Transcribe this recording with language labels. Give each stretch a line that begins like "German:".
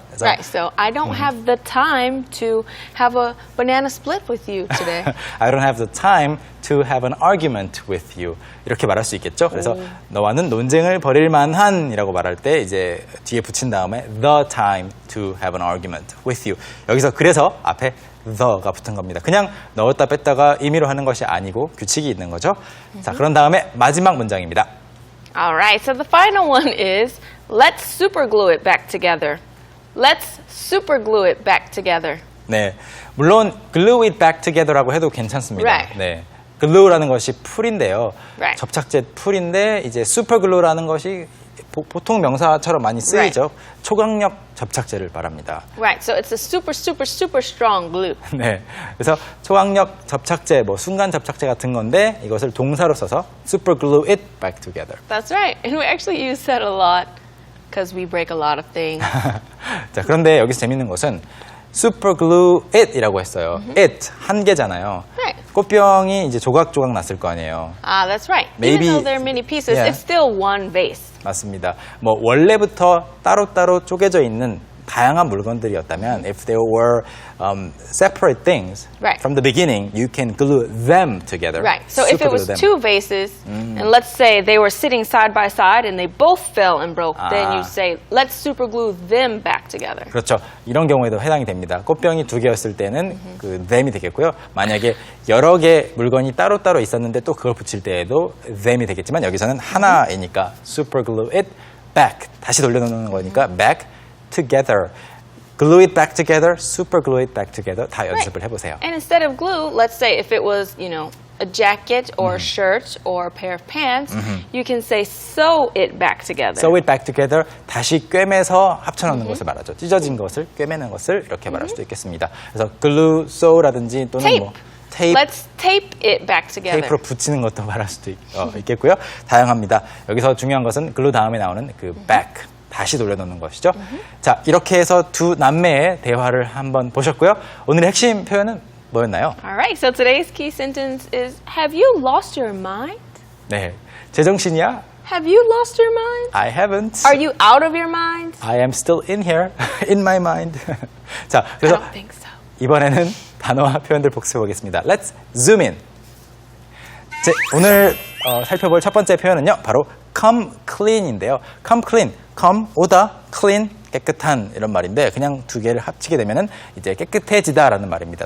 Korean: 그래서
English: Right, so I don't have the time to have a banana split with you today. I don't have the time to have an argument with you.
Korean: 이렇게 말할 수 있겠죠. 그래서 너와는 논쟁을 벌일 만한이라고 말할 때 이제 뒤에 붙인 다음에
English: the time to have an argument with you.
Korean: 여기서 그래서 앞에 the가 붙은 겁니다. 그냥 넣었다 뺐다가 임의로 하는 것이 아니고 규칙이 있는 거죠. 자, 그런 다음에 마지막 문장입니다.
English: All right, so the final one is let's super glue it back together. Let's super glue it back together.
Korean: 네, 물론
English: glue it back together
Korean: 라고 해도 괜찮습니다.
English: Right.
Korean: 네, glue라는 것이 풀인데요.
English: Right.
Korean: 접착제 풀인데 이제 super glue라는 것이 보통 명사처럼 많이 쓰이죠. 초강력 접착제를 말합니다.
English: Right, so it's a super, super, super strong glue.
Korean: 네, 그래서 초강력 접착제, 뭐 순간 접착제 같은 건데 이것을 동사로 써서
English: super glue it back together. That's right, and we actually use that a lot because we break a lot of things.
Korean: 자, 그런데 여기서 재밌는 것은 super glue it이라고 했어요. it 한 개잖아요.
English: Right.
Korean: 꽃병이 이제 조각조각 났을 거 아니에요.
English: That's right. Maybe- Even though there are many pieces, Yeah. it's still one vase.
Korean: 맞습니다. 뭐 원래부터 따로따로 쪼개져 있는 다양한 물건들이었다면
English: if there were separate things Right. from the beginning, you can glue them together. Right, so if it was Superglue them. two vases, and let's say they were sitting side by side and they both fell and broke, then you say, let's super glue them back together.
Korean: 그렇죠. 이런 경우에도 해당이 됩니다. 꽃병이 두 개였을 때는 그 them이 되겠고요. 만약에 여러 개 물건이 따로따로 있었는데 또 그걸 붙일 때에도 them이 되겠지만 여기서는 하나이니까
English: super glue it back.
Korean: 다시 돌려놓는 거니까 back together.
English: glue it back together, super glue it back together.
Korean: 다 연습을 해보세요.
English: And instead of glue, let's say if it was, a jacket or a shirt or a pair of pants, you can say sew it back together. sew it back together.
Korean: 다시 꿰매서 합쳐놓는 것을 말하죠. 찢어진 것을 꿰매는 것을 이렇게 말할 수도 있겠습니다. 그래서 glue, sew라든지 또는
English: tape.
Korean: 뭐 tape,
English: Let's tape it back together.
Korean: 테이프로 붙이는 것도 말할 수도 있겠고요. 다양합니다. 여기서 중요한 것은 glue 다음에 나오는 그 back. 다시 돌려놓는 것이죠. 자, 이렇게 해서 두 남매의 대화를 한번 보셨고요. 오늘의 핵심 표현은 뭐였나요?
English: All right, so today's key sentence is, have you lost your mind?
Korean: 네, 제정신이야?
English: Have you lost your mind? I haven't. Are you out of your mind? I am still in here, in my mind.
Korean: 자,
English: I
Korean: 그래서
English: don't think so.
Korean: 이번에는 단어와 표현들 복습해 보겠습니다.
English: Let's zoom in.
Korean: 오늘 살펴볼 첫 번째 표현은요, 바로 come clean인데요. come clean, come 오다, clean 깨끗한 이런 말인데 그냥 두 개를 합치게 되면은 이제 깨끗해지다라는 말입니다.